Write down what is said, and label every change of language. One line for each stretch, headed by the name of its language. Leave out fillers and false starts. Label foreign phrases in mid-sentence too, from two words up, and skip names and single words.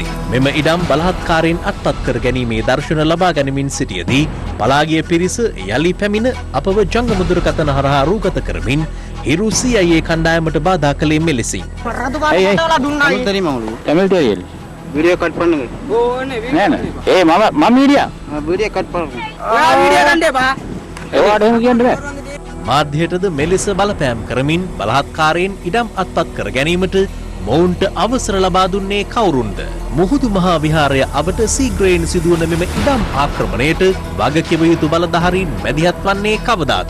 Sinhala: මෙම ඉඩම් බලහත්කාරයෙන් අත්පත් කර ගැනීමේ දර්ශන ලබා ගනිමින් සිටියදී පලාගිය පිරිස යලි පැමිණ අපව ජංගම දුරකථන හරහා රූගත කරමින් හිරුසියායේ කණ්ඩායමට බාධා කළේ මෙලෙසින්.
English: video cut
Tamil: பண்ணுங்க ஏய் மாமா
English: media video cut
Tamil: பண்ணுங்க வீடியோ கண்டே பா
Sinhala: ඒවට එහෙම කියන්න බෑ. මාධ්‍යයටද මෙලෙස බලපෑම් කරමින් බලහත්කාරයෙන් ඉඩම් අත්පත් කර ගැනීමට මොවුන්ට අවසර ලබා දුන්නේ කවුරුන්ද? මුහුදු මහා විහාරය අවට සීග්‍රයෙන් සිදුවන මෙම ඉඩම් ආක්‍රමණයට වගකිව යුතු බලධාරීන් මැදිහත් වන්නේ කවදාද?